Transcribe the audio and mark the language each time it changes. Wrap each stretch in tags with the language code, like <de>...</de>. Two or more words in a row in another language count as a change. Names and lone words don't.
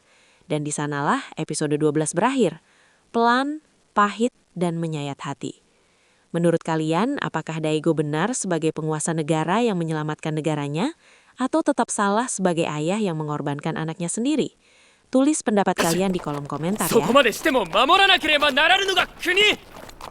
<id>Dan di sanalah episode 12 berakhir. Pelan, pahit, dan menyayat hati. Menurut kalian, apakah Daigo benar sebagai penguasa negara yang menyelamatkan negaranya, atau tetap salah sebagai ayah yang mengorbankan anaknya sendiri? Tulis pendapat kalian di kolom komentar ya.</id> <ja>そこまでしても守らなければならぬのが国。</ja>